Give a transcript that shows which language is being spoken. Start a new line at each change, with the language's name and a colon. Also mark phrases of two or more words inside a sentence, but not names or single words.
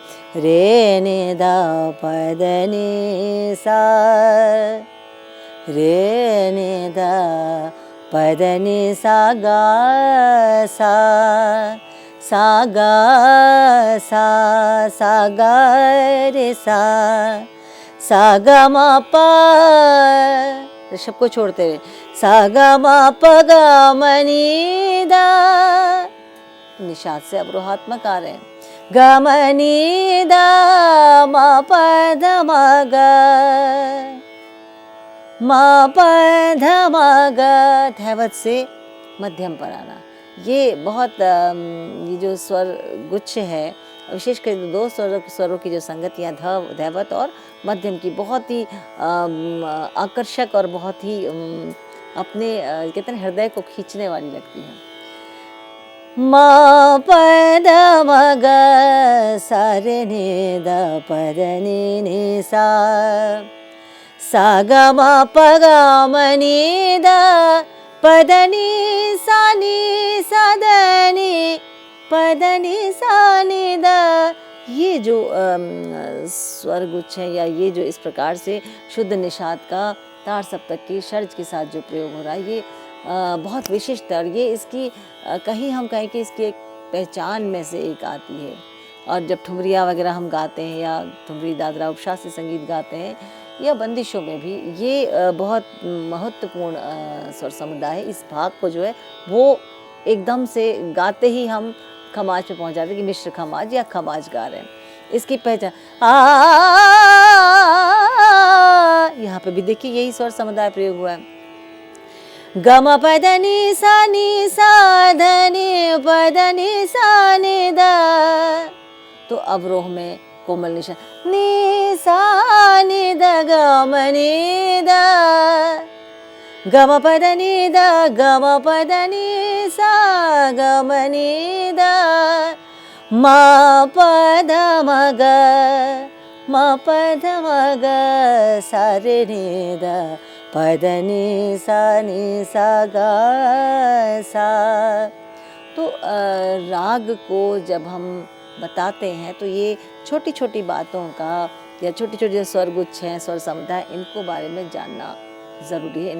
Hindi: रे नि ध प द नि सा, रे नि ध प द नि सा गा सा, सा गा सा गा रे सा, सा ग म प, ऋषभ को छोड़ते हुए सा ग म प ग म नि द, निषाद से अवरोहात्मक आ रहे हैं। ग म नि द म प ध म ग, म प ध म ग, धैवत से मध्यम पर आना। ये बहुत ये जो स्वर गुच्छ है, विशेषकर दो स्वरों की जो संगतियाँ धैवत और मध्यम की बहुत ही आकर्षक और बहुत ही अपने कहते हैं हृदय को खींचने वाली लगती है। म प द म ग, सा रे नि द प द नि नि सा, सा ग म प ग म नि द प द नि सा द नि प द नि सा नि द। ये जो स्वरगुच्छ है या ये जो इस प्रकार से शुद्ध निषाद का तार सप्तक की षड्ज के साथ जो प्रयोग हो रहा है, ये बहुत विशिष्ट है। और ये इसकी कहीं हम कहें कि इसकी एक पहचान में से एक आती है। और जब ठुमरिया वगैरह हम गाते हैं या ठुमरी दादरा उपशास्त्रीय संगीत गाते हैं या बंदिशों में भी, ये बहुत महत्वपूर्ण स्वर समुदाय है। इस भाग को जो है वो एकदम से गाते ही हम खमाज पे पहुंच जाते हैं कि मिश्र खमाज या खमाज गा रहे हैं। इसकी पहचान यहाँ पे भी देखिए यही स्वर समुदाय प्रयोग हुआ है। ग म प द नि सा ध नि प द नि सा नि द, तो अवरोह में कोमल निषाद नि सा नि द ग म नि द, गम पद नि द गम पद नि सा गम नि द म पद म ग म पद म ग सा रे नि द पद नि सा ग सा। तो राग को जब हम बताते हैं तो ये छोटी छोटी बातों का या छोटी छोटी जो स्वर गुच्छ हैं, स्वर समुदाय, इनको बारे में जानना ज़रूरी है।